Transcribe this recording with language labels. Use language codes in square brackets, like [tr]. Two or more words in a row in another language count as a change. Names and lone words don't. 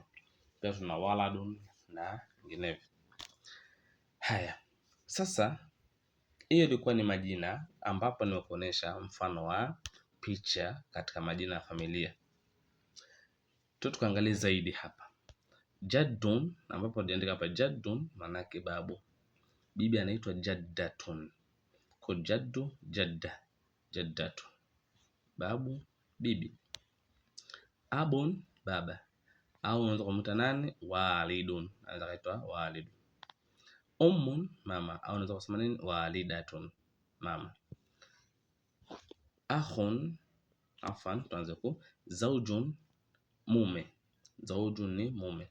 [sw] Pia tuna waladun na vinginevyo. Haya, sasa hiyo ilikuwa ni majina ambapo nimekuonesha mfano wa picha katika majina ya familia. Tukaangalia zaidi hapa. Jaddun, ambapo niliandika hapa jaddun manake babu. Bibi anaitwa jaddatun. Kwa [ar] جد، جدا، جدة. [sw] Babu, bibi. Abun, baba. Au unaweza kumuita nani? Walidun. Anaweza kaitwa walidun. Ummun, mama. Au unaweza kusema nini? Walidatun, mama. Akhun, afan, tuanze ku. Zaujun, mume. Zaujun ni mume.